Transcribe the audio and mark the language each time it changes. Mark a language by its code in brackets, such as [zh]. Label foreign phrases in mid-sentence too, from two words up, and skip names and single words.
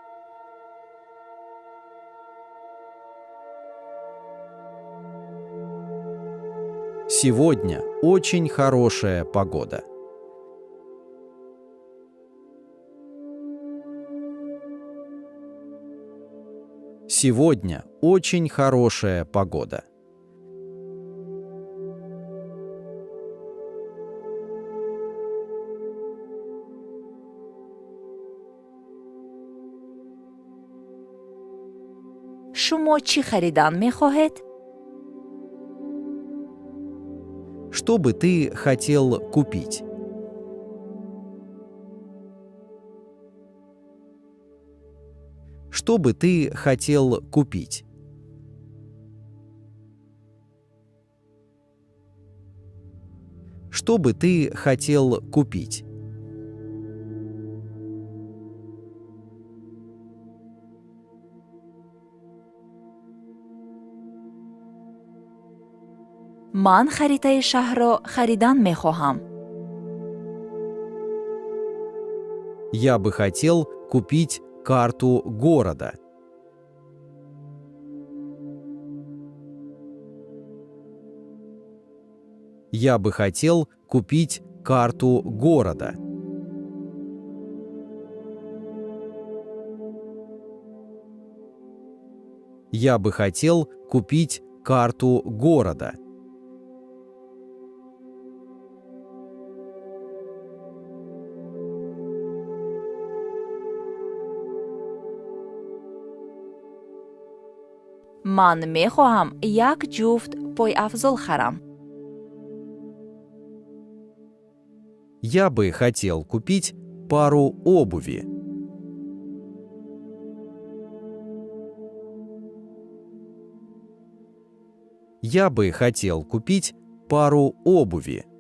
[ru] Сегодня очень хорошая погода. Сегодня очень хорошая погода. [tg] шумо чӣ харидан мехоҳед? [ru] Что бы ты хотел купить? Что бы ты хотел купить? Что бы ты хотел купить? [tg] ман харитаи шаҳрро харидан мехоҳам. [ru] Я бы хотел купить карту города. Я бы хотел купить карту города. Я бы хотел купить карту города. [tg] ман мехоҳам як ҷуфт пойафзол харам. [ru] Я бы хотел купить пару обуви. Я бы хотел купить пару обуви.